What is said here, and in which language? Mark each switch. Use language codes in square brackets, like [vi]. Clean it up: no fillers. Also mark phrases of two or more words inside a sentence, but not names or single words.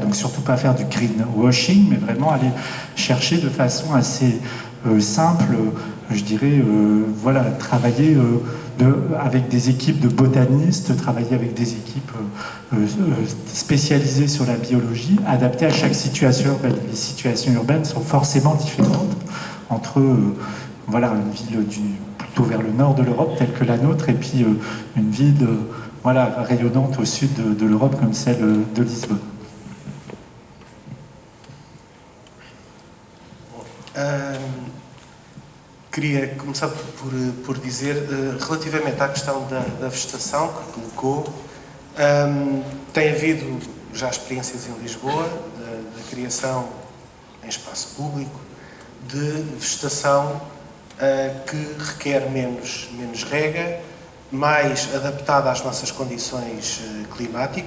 [fr] Donc surtout pas faire du greenwashing, mais vraiment aller chercher de façon assez simple, je dirais, voilà, travailler avec des équipes de botanistes, travailler avec des équipes spécialisées sur la biologie, adaptées à chaque situation urbaine. Les situations urbaines sont forcément différentes entre voilà, une ville plutôt vers le nord de l'Europe, telle que la nôtre, et puis une ville voilà, rayonnante au sud de l'Europe, comme celle de Lisbonne. [pt] Queria começar por dizer, relativamente à questão da vegetação que colocou, tem havido já experiências em Lisboa da criação em espaço público de vegetação que requer menos rega, mais adaptada às nossas condições climáticas.